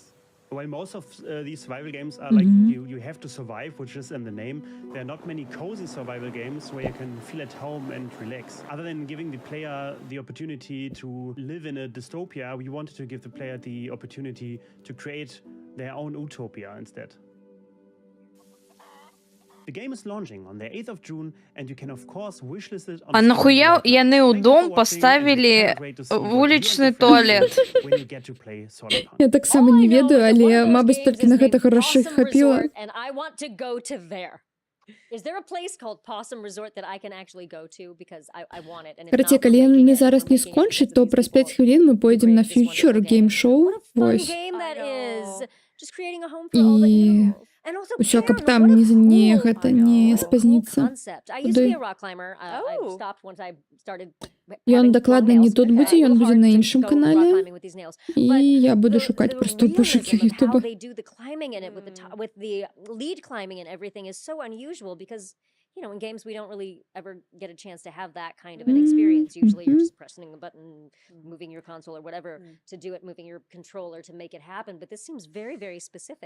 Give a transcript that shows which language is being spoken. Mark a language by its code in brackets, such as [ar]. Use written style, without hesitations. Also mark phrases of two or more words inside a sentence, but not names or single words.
[en] While most of these survival games are like you have to survive, which is in the name, there are not many cozy survival games where you can feel at home and relax. Other than giving the player the opportunity to live in a dystopia, we wanted to give the player the opportunity to create their own utopia instead. The game is launching on the 8th of June, and you can of course wishlist it on [be] А нахуя яны ў дом поставили вулічны туалет? [en] when you get to play Solarpunk. [be] Я так само не ведаю, але, мабуть, тільки на гэта грошей хапіла. [en] And I want to go to there. Is there a place called Possum Resort that I can actually go to? Because I want it. And if [be] Караці, [en] not, [be] калі яны зараз не скончаць, то праз 5 хвілін ми пойдем на фьючер гейм-шоу. [en] fun [be] Вось. [en] game that is. Just creating a home for all the [be] І [en] animals. And also, [be] усё, каб [en] Karen, [be] там [en] what a [be] не [en] cool [be] гэта не спазніцца. [en] concept. I used to be a rock climber. I stopped once I started [be] Ён дакладна не тут будзе, ён будзе на іншым канале. [en] with these nails. [be] І я буду шукаць просто ў пошукі [en] Realism of how [be] Ютуба. [en] they do the climbing in it with the lead climbing and everything is so unusual because you know in games we don't really ever get a chance to have that kind of an experience. Usually you're just pressing a button, moving your console or whatever to do it, moving your controller to make it happen. But this seems very, very specific.